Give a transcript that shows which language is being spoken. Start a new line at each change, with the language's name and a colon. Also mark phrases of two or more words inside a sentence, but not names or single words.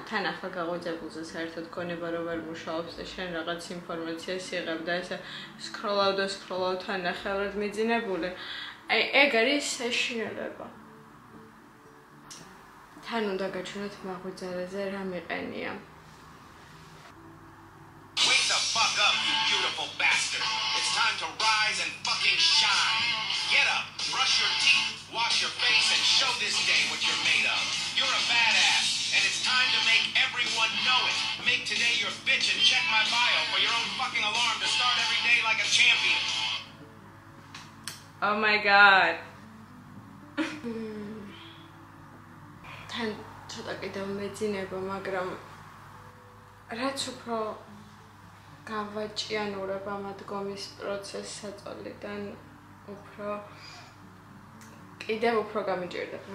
Georgian: თან ახლა გაღვიძებულზე საერთოდ გონება რომ ვერ მუშაობს და შენ რაღაც ინფორმაციას იღებ და ესე სკროლავ თან ნახევრად მიძინებული. აი ეგ არის საშინელება. თან უნდა გაჩვენოთ მაღვიძარეზე რა მიყენია.
English: Wake the fuck up, you beautiful bastard. It's time to rise and fucking shine. Get up, brush your teeth, wash your face and show this day what you're made of. You're a badass and it's time to make everyone know it. Make today your bitch and check my bio for your own fucking alarm to start every day like a champion. Oh my god.
Georgian: თან ცოტა კიდევ მეძინება, მაგრამ რაც უფრო გავაჭიანურებ ამ დგომის პროცესს საწოლიდან, კიდევ უფრო გამიჭირდება.